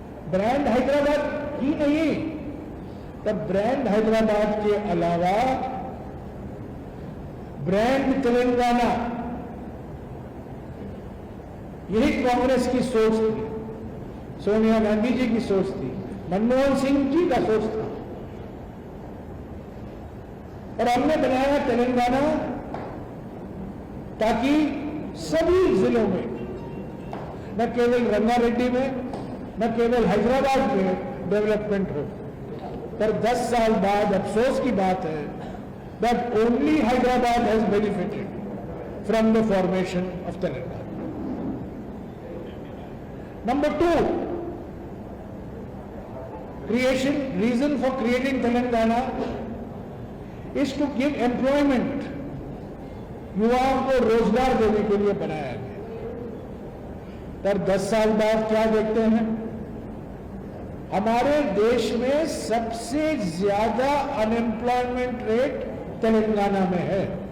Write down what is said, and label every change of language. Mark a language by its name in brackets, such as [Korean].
[Hindi] Brand Hyderabad ही नहीं, तब brand Hyderabad के अलावा ब्रांड तेलंगाना, यही कांग्रेस की सोच थी, सोनिया गांधी जी की सोच थी, मनमोहन सिंह जी का सोच था. और हमने बनाया तेलंगाना ताकि सभी जिलों में, न केवल रंगारेड्डी में, न केवल हैदराबाद में डेवलपमेंट हो. पर 10 साल बाद अफसोस की बात है [English] that only Hyderabad has benefited from the formation of Telangana. Number two, reason for creating Telangana is to give employment. [Hindi] युवाओं को रोजगार देने के लिए बनाया गया. पर 10 साल बाद क्या देखते हैं? हमारे देश में सबसे ज्यादा अनएम्प्लॉयमेंट रेट तेलंगाना में है.